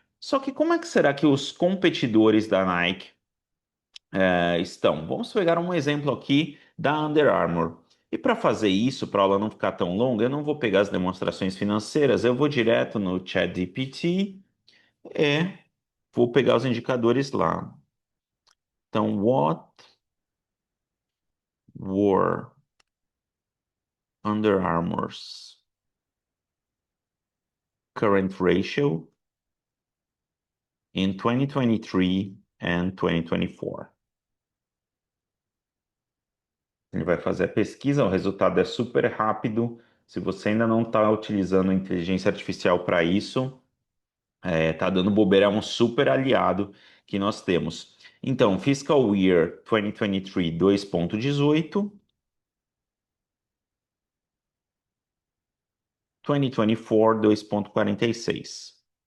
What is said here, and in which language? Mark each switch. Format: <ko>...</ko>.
<pt>Só que como é que será que os competidores da Nike estão? Vamos pegar um exemplo aqui da Under Armour. E para fazer isso, para a aula não ficar tão longa, eu não vou pegar as demonstrações financeiras, eu vou direto no ChatGPT e vou pegar os indicadores lá.</pt> <en>Então, what were Under Armour's current ratio in 2023 and 2024.</en> <pt>Ele vai fazer a pesquisa, o resultado é super rápido. Se você ainda não está utilizando a inteligência artificial para isso, tá dando bobeira, é um super aliado que nós temos. Então, Fiscal Year 2023 2,18, 2024 2,46.</pt>